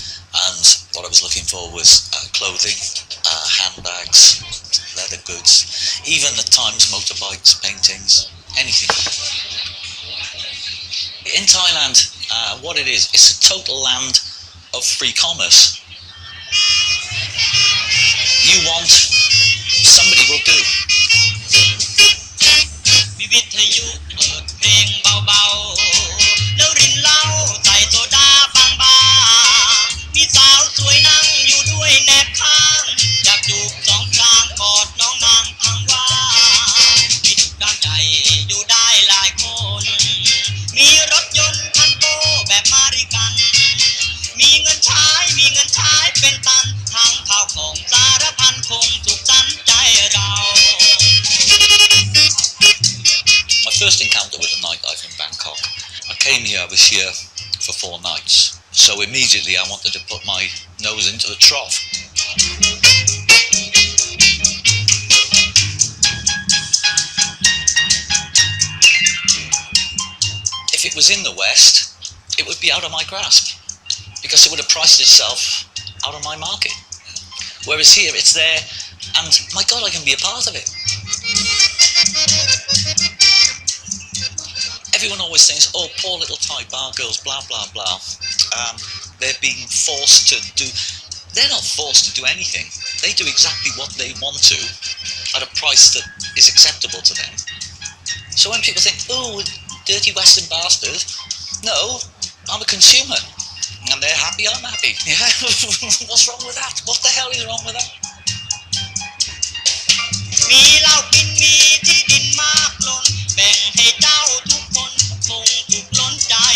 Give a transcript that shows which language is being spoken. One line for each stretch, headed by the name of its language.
English: And what I was looking for was clothing, handbags, leather goods, even at times motorbikes, paintings, anything. In Thailand, what it is, it's a total land of free commerce. You want, somebody will do.
Thai: มีวิทยุเปิดเพลงเบาๆแล้วรินเหล้าใส่โซดาบางๆมีสาวสวยนั่งอยู่ด้วยแนบข้างอยากจูบสองพลางกอดน้องนางพังว่า มีทุกด้านใจอยู่ได้หลายคนมีรถยนต์คันโตแบบมาริกันมีเงินใช้เป็นตันทั้งข้าวของสารพันคงสุขสันต์ใจเรา
English: My first encounter with a nightlife in Bangkok. I came here, I was here for 4 nights. So immediately I wanted to put my nose into the trough. If it was in the West, it would be out of my grasp, because it would have priced itself out of my market. Whereas here, it's there, and my God, I can be a part of it. Everyone always thinks, oh, poor little Thai bar girls, blah, blah, blah. They're being forced to do... They're not forced to do anything. They do exactly what they want to at a price that is acceptable to them. So when people think, oh, dirty Western bastard, no, I'm a consumer. And they're happy, I'm happy. Yeah, what's wrong with that? What the hell is wrong with that?
Thai: มีเหล้ากินมีที่ดินมากล้นแบ่งให้เจ้าทุกคนคงถูกล้นใจ